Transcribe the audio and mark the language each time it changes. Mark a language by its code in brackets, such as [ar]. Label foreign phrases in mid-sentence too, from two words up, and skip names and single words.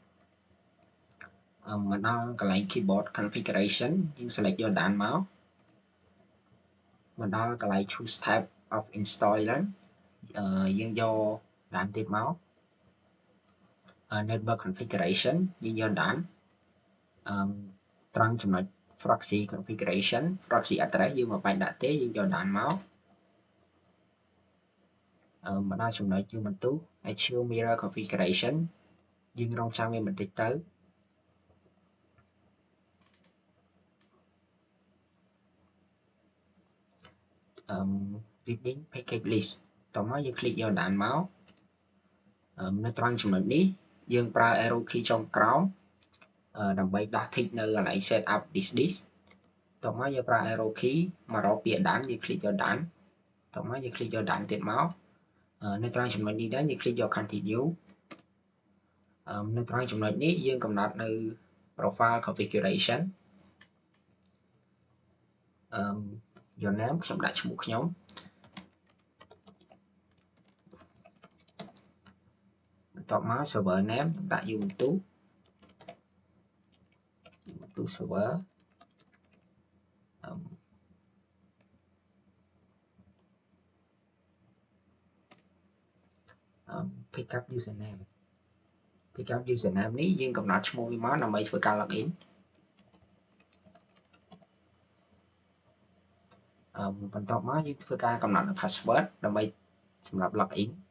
[km] មកដល់កន្លែង [en] keyboard configuration [km] យើង select យក done មកដល់កន្លែង [en] choose type of installer [km] យើងយក done ទៀតមក [en] network configuration [km] យើងយក done ត្រង់ចំណុច [en] proxy configuration proxy address [km] យើងមិនបាច់ដាក់ទេយើងយក done មកដល់ចំណុច [en] Ubuntu Azure mirror configuration [km] យើងរងចាំវាបន្តិចទៅ [en] reading package list [km] តោះមកយើង click យក done មកនៅត្រង់ចំណុចនេះយើងប្រើ arrow key ចុងក្រោមដើម្បីដោះ tick នៅកន្លែង [en] set up this disk [km] តោះមកយើងប្រើ [en] arrow key [km] មករកពាក្យ done យើង click យក done តោះមកយើង click យក done ទៀតមកនៅត្រង់ចំណុចនេះដែរយើង click យក continue នៅត្រង់ចំណុចនេះយើងកំណត់នៅ [en] profile configuration your name [km] ខ្ញុំដាក់ឈ្មោះខ្ញុំបន្ទាប់មក [en] server name [km] ខ្ញុំដាក់ Ubuntu [en] server pick up username [km] នេះយើងកំណត់ឈ្មោះវាមកដើម្បីធ្វើការ login បន្ទាប់មកយើងធ្វើការកំណត់ password ដើម្បីសម្រាប់ login